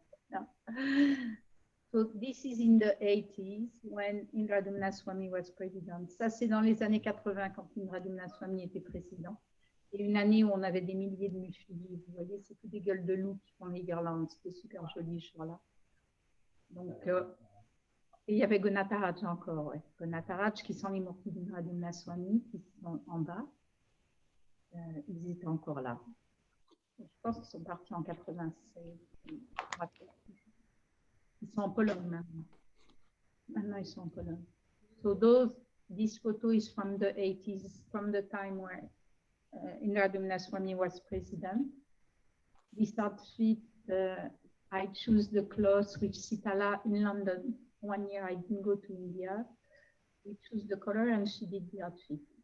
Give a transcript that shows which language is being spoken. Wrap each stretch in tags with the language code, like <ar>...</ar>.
<en>No. So this is in the 80s when Indradyumna Swami was president.</en> <fr>Ça, c'est dans les années 80 quand Indradyumna Swami était président. Et une année où on avait des milliers de mushis. Vous voyez, c'est toutes des gueules de loup qui font les guirlandes. C'était super joli ce jour-là. Donc, et il y avait Gonataraj encore. Ouais. Gonataraj qui sont les morts d'Indradyumna Swami qui sont en bas. Ils étaient encore là. Je pense qu'ils sont partis en 96. Ils sont en Pologne maintenant. Maintenant, ils sont en Pologne.</fr> <en>So this photo is from the 80s, from the time where Indradyumna Swami was president. This outfit, I choose the clothes with Sitala in London. 1 year I didn't go to India. We choose the color and she did the outfit.</en>